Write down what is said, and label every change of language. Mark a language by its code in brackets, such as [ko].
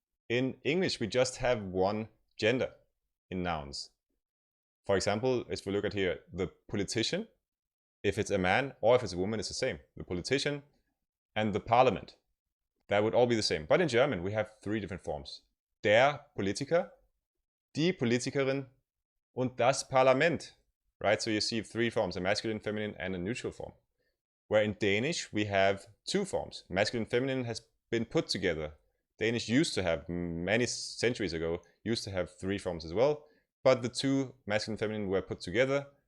[en] In English, we just have 1 gender in nouns. For example, if we look at here, the politician, if it's a man or if it's a woman, it's the same. The politician and the parliament, that would all be the same. But in German, we have 3 different forms. [de] Der Politiker, die Politikerin, und das Parlament. [en] Right, so you see 3 forms, a masculine, feminine, and a neutral form. Where in Danish, we have 2 forms. Masculine, feminine has been put together Danish used to have, many centuries ago, used to have 3 forms as well, but the 2 masculine and feminine were put together.